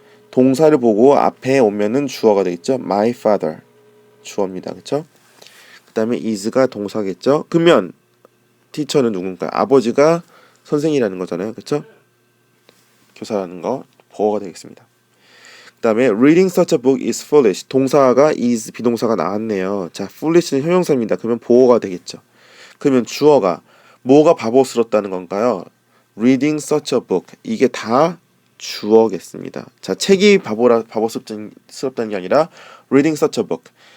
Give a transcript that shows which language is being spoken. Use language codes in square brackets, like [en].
[ko] 동사를 보고 앞에 오면은 주어가 되겠죠? [en] My father. [ko] 주어입니다. 그렇죠? 그 다음에 is가 동사겠죠? 그러면 teacher는 누군가요? 아버지가 선생이라는 거잖아요. 그렇죠? 교사라는 거 보어가 되겠습니다. 그 다음에 [en] reading such a book is foolish. [ko] 동사가 is 비동사가 나왔네요. 자, foolish는 형용사입니다. 그러면 보어가 되겠죠. 그러면 주어가 뭐가 바보스럽다는 건가요? [en] Reading such a book. [ko] 이게 다 주어겠습니다. 자, 책이 바보스럽다는 게 아니라 [en] reading such a book.